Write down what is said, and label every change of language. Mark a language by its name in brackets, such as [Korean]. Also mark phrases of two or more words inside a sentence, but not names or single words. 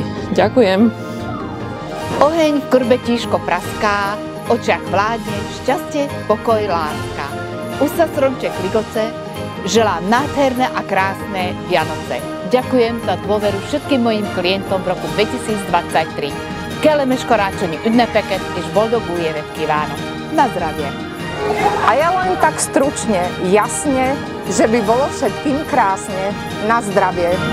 [Slovak] Ďakujem. Oheň v krbe tížko praská, v očiach vládne šťastie, pokoj, láska. Už sa stromček ligoce, želám nádherné a krásne Vianoce. Ďakujem za dôveru všetkým mojim klientom v roku 2023. [Hungarian] Kellemes karácsonyi ünnepeket és boldog új évet kívánok. [Slovak] Na zdravie! A ja len tak stručne, jasne, že by bolo všetkým krásne. Na zdravie!